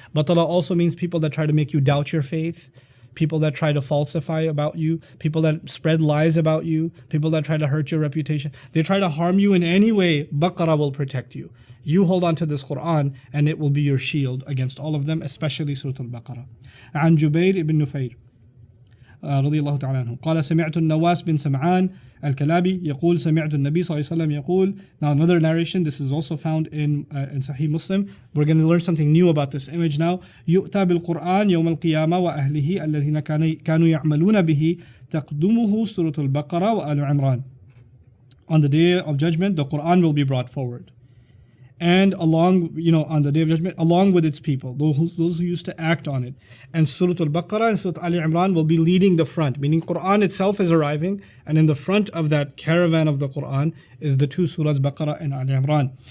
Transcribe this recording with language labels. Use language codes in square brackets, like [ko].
[en] Batala also means people that try to make you doubt your faith, people that try to falsify about you, people that spread lies about you, people that try to hurt your reputation. They try to harm you in any way, Baqarah will protect you. You hold on to this Quran and it will be your shield against all of them, especially Surah Al-Baqarah. [ar] عن جبير ibn Nufayr رضي الله تعالى عنه قال سمعت النواس بن سمعان الكلابي يقول سمعت النبي صلى الله عليه وسلم يقول. [en] Now another narration, this is also found in Sahih Muslim. We're going to learn something new about this image now. [ar] يؤتى بالقرآن يوم القيامة وأهله الذين كانوا يعملون به تقدمه سورة البقرة وآل عمران. [en] On the day of judgment, the Quran will be brought forward. And along, on the day of judgment, along with its people, those who used to act on it. And Surah Al-Baqarah and Surah Al-Imran will be leading the front, meaning Quran itself is arriving, and in the front of that caravan of the Quran is the two surahs, Baqarah and Al-Imran.